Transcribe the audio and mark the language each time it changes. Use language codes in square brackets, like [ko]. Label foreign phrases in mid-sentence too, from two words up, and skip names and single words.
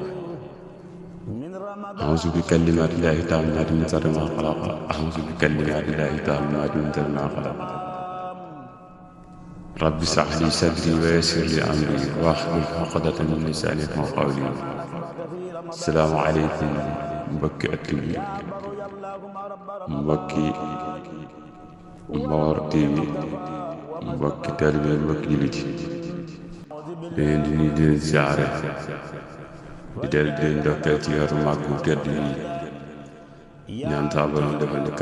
[ar] أعوذ بكلمات الله التامات من شر ما خلق. أعوذ بكلمات الله التامات من شر ما خلق. رب اشرح لي صدري ويسر لي أمري واحلل عقدة من لساني يفقهوا قولي. السلام عليكم [wo] mbokki at bi mbokki Mbaor TV mbokki taalibe mbokki jullit leen di nuyu di leen siyaare di leen ndokkeel ci weeru màgg bu tedd yi ñaan saa Boroom defal ni